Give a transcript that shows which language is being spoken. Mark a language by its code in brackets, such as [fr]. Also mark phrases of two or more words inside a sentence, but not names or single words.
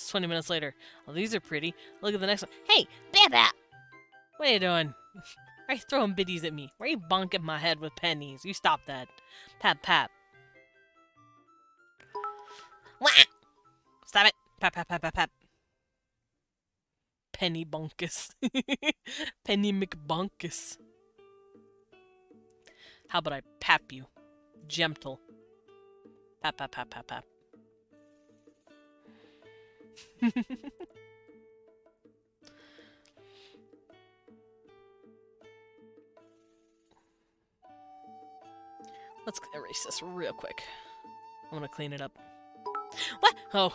[en] 20 minutes later. Oh, these are pretty. Look at the next one. Hey, Babba! What are you doing? Why are you throwing biddies at me? Why are you bonking my head with pennies? You stop that. Pap, pap. Wah! Stop it. Pap, pap, pap, pap, pap. Penny bonkus. Penny McBonkus. How about I pap you? Gentle. Pap, pap, pap, pap, pap. Let's erase this real quick. I'm gonna clean it up. What? Oh.